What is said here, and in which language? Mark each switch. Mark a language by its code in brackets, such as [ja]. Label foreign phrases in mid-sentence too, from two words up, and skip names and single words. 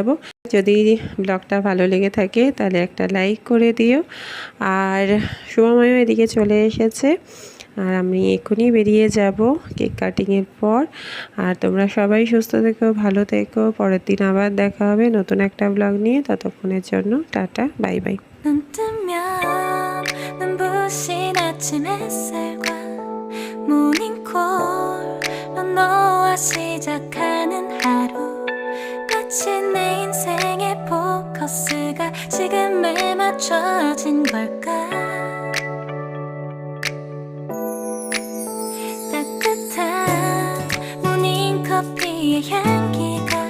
[bn] যদি ব্লগটা ভালো লেগে থাকে তাহলে একটা লাইক করে দিও। আর শুভময় এদিকে চলে এসেছে, আর আমি এখনই বেরিয়ে যাব কেক কাটিংয়ের পর। আর তোমরা সবাই সুস্থ থেকো, ভালো থেকো। পরের দিন আবার দেখা হবে নতুন একটা ব্লগ নিয়ে। ততক্ষণের জন্য [en] tata, bye bye. [ko] 눈 뜨면 눈부신 아침 햇살과 모닝콜로 너와 시작하는 하루 마치 내 인생의 포커스가 지금에 맞춰진 걸까 따뜻한 모닝커피의 향기